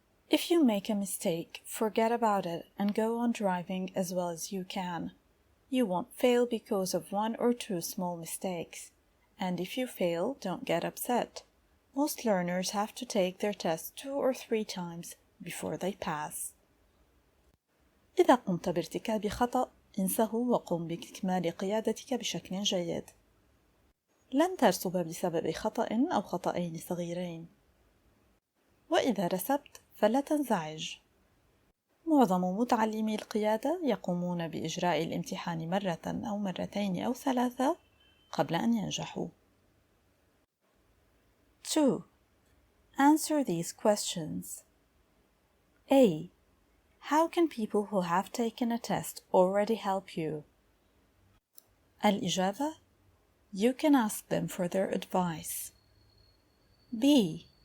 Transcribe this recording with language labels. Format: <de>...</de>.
<en>If you make a mistake, forget about it and go on driving as well as you can. You won't fail because of one or two small mistakes. And if you fail, don't get upset. Most learners have to take their test 2 or 3 times before they pass.</en> <ar>إذا قمت بارتكاب خطأ، انسه وقم بإكمال قيادتك بشكل جيد. لن ترسب بسبب خطأ أو خطأين صغيرين. وإذا رسبت فلا تنزعج. معظم متعلمي القيادة يقومون بإجراء الامتحان مرة أو مرتين أو 3 قبل أن ينجحوا.</ar> <en>2. Answer these questions. A. How can people who have taken a test already help you?</en> <ar>الإجابة:</ar> <en>You can ask them for their advice. B.</en>